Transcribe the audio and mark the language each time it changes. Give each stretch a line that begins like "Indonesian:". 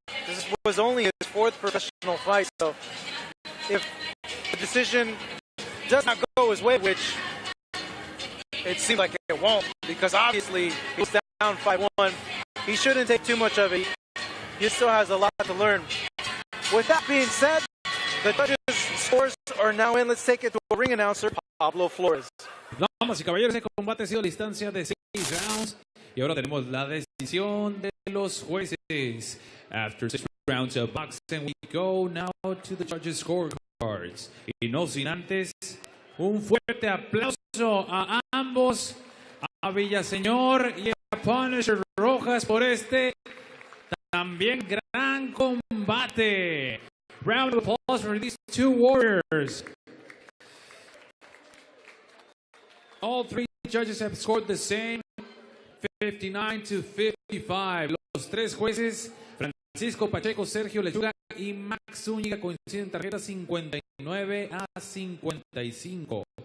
English: This was only his 4th professional fight, so if the decision does not go his way, which it seems like it won't, because obviously he's down 5-1, he shouldn't take too much of it. He still has a lot to learn. With that being said, the judges' scores are now in. Let's take it to a ring announcer, Pablo Flores.
Spanish: Damas y caballeros, el combate ha sido a distancia de 6 rounds. Y ahora tenemos la decisión de los jueces.
English: After 6 rounds of boxing, we go now to the judges' scorecards.
Spanish: Y no sin antes, un fuerte aplauso a ambos, a Villaseñor y a Punisher Rojas por este también gran combate.
English: Round of applause for these two warriors. All three judges have scored the same, 59-55.
Spanish: Los tres jueces, Francisco Pacheco, Sergio Lechuga y Max Zúñiga, coinciden en tarjeta 59-55.